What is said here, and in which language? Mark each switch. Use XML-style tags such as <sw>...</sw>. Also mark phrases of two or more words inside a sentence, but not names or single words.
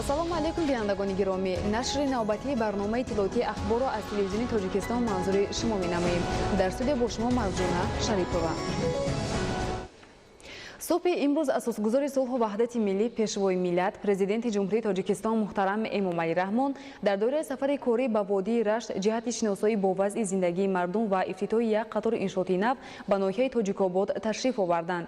<tg>салому алейкум бинандагони гиромӣ. Нашри навбатии барномаи иттилоотии ахборро аз телевизиони Тоҷикистон манзури шумо менамоем. Дар студия бо шумо Марҷуна Шарипова. Субҳи имрӯз Асосгузори сулҳ ва ваҳдати миллӣ Пешвои миллат Президенти Ҷумҳурии Тоҷикистон муҳтарам Эмомалӣ Раҳмон дар давраи сафари корӣ ба водии Рашт ҷиҳати шиносоӣ бо вазъи зиндагии мардум ва ифтитоҳи як қатор иншооти нав ба ноҳияи Тоҷикобод ташриф оварданд.</tg>